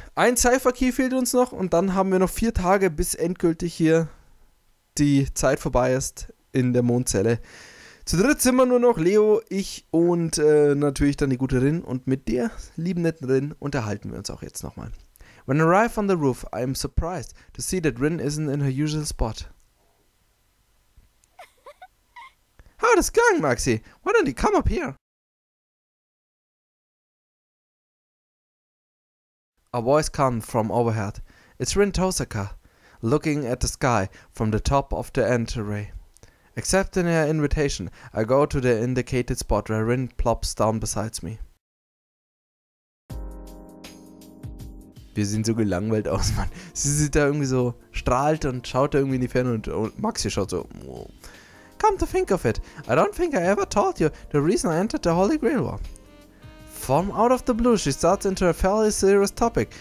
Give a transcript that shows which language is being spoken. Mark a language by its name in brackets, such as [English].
[German] Ein Cypher-Key fehlt uns noch und dann haben wir noch 4 Tage, bis endgültig hier die Zeit vorbei ist in der Mondzelle. Zu dritt sind wir nur noch, Leo, ich und natürlich dann die gute Rin. Und mit der lieben netten Rin unterhalten wir uns auch jetzt nochmal. [English] When I arrive on the roof, I am surprised to see that Rin isn't in her usual spot. How is it going, Maxi? Why don't you come up here? A voice comes from overhead. It's Rin Tohsaka, looking at the sky from the top of the entry. Accepting her invitation, I go to the indicated spot where Rin plops down beside me. [German] Wir sehen so gelangweilt aus, Mann. Sie sieht da irgendwie so, strahlt und schaut da irgendwie in die Ferne und Maxi schaut so. Oh. [English] Come to think of it, I don't think I ever told you the reason I entered the Holy Grail War. From out of the blue, she starts into a fairly serious topic.